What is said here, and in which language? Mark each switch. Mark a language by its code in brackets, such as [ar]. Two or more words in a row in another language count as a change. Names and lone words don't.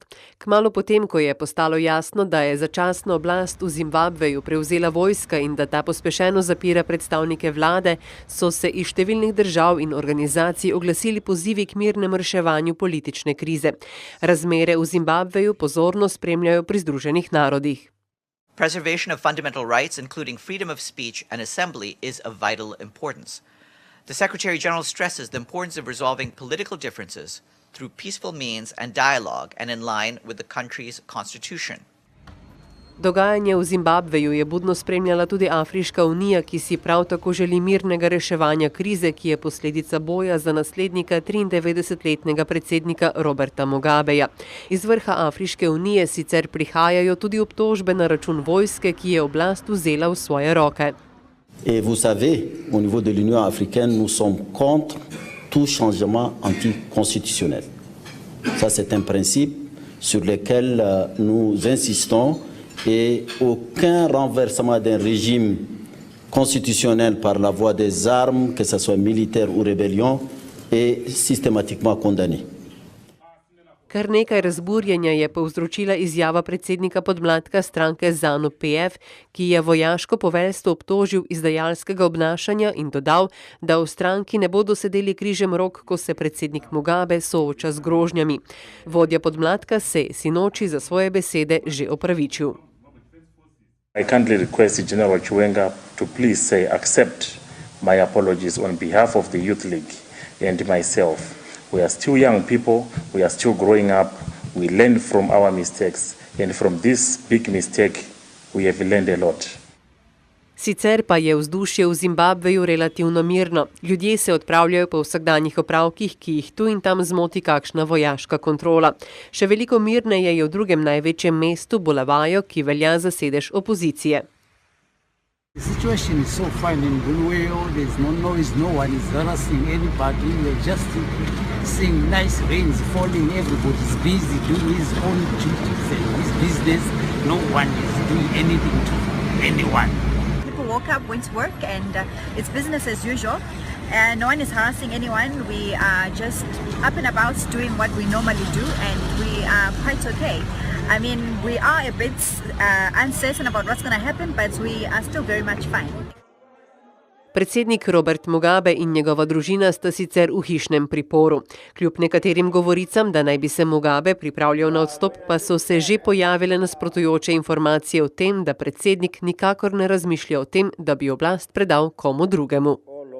[sl] Kmalu potem, ko je postalo jasno, da je začasno oblast v Zimbabveju prevzela vojska in da ta pospešeno zapira predstavnike vlade, so se iz številnih držav in organizacij oglasili pozivi k mirnemu reševanju politične krize. Razmere v Zimbabveju pozorno spremljajo pri Združenih narodih. [en] Preservation of fundamental rights, including freedom of speech and assembly, is of vital importance. The Secretary-General stresses the importance of resolving political differences through peaceful means and dialogue and in line with the country's constitution. [sl] Dogajanje v Zimbabveju je budno spremljala tudi Afriška unija, ki si prav tako želi mirnega reševanja krize, ki je posledica boja za naslednika 93-letnega predsednika Roberta Mugabeja. Iz vrha Afriške unije sicer prihajajo tudi obtožbe na račun vojske, ki je oblast vzela v svoje roke. [fr] Et vous savez, au niveau de l'Union africaine, nous sommes contre tout changement anticonstitutionnel. Ça, c'est un principe sur lequel nous insistons et aucun renversement d'un régime constitutionnel par la voie des armes, que ce soit militaire ou rébellion, est systématiquement condamné. [sl] Kar nekaj razburjenja je povzročila izjava predsednika podmladka stranke ZANU-PF, ki je vojaško poveljstvo obtožil izdajalskega obnašanja in dodal, da v stranki ne bodo sedeli križem rok, ko se predsednik Mugabe sooča z grožnjami. Vodja podmladka se je sinoči za svoje besede že opravičil. [en] I kindly request General Chiwenga to please say accept my apologies on behalf of the Youth League and myself. We are still young people, we are still growing up, we learn from our mistakes, and from this big mistake we have learned a lot. [sl] Sicer pa je vzdušje v Zimbabveju relativno mirno. Ljudje se odpravljajo po vsakdanjih opravkih, ki jih tu in tam zmoti kakšna vojaška kontrola. Še veliko mirneje je v drugem največjem mestu, Bulawayo, ki velja za sedež opozicije. [en] The situation is so fine in Bulawayo, there's no noise, no one is harassing anybody, we're just seeing nice rains falling, everybody's busy doing his own duties and his business, no one is doing anything to anyone. People woke up, went to work and it's business as usual. No one is harassing anyone, we are just up and about doing what we normally do and we are quite okay. I mean, we are a bit uncertain about what's going to happen, but we are still very much fine. [sl] Predsednik Robert Mugabe in njegova družina sta sicer v hišnem priporu. Kljub nekaterim govoricam, da naj bi se Mugabe pripravljal na odstop, pa so se že pojavile nasprotujoče informacije o tem, da predsednik nikakor ne razmišlja o tem, da bi oblast predal komu drugemu.